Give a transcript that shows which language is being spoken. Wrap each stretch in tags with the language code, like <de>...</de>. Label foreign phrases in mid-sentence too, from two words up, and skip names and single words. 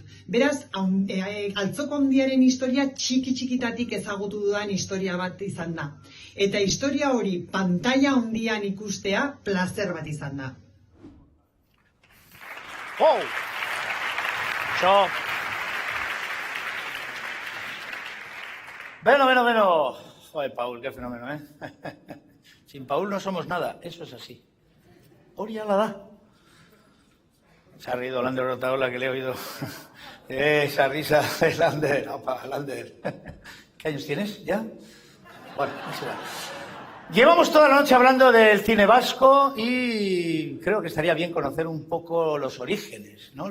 <eu>Beraz, altzoko handiaren historia txiki-txikitatik ezagutu dudan historia bat izan da. Eta historia hori pantalla handian ikustea plazer bat izan da.</eu> <es>¡Oh! Bueno. Joder, Paul, qué fenómeno, ¿eh? Sin Paul no somos nada, eso es así.</es> <eu>Hori ala da.</eu> <es>Se ha reído Lander Rotaola, que le he oído. Esa risa de Lander. Opa, Lander. ¿Qué años tienes ya? Bueno, no será. Llevamos toda la noche hablando del cine vasco y creo que estaría bien conocer un poco los orígenes, ¿no?</es>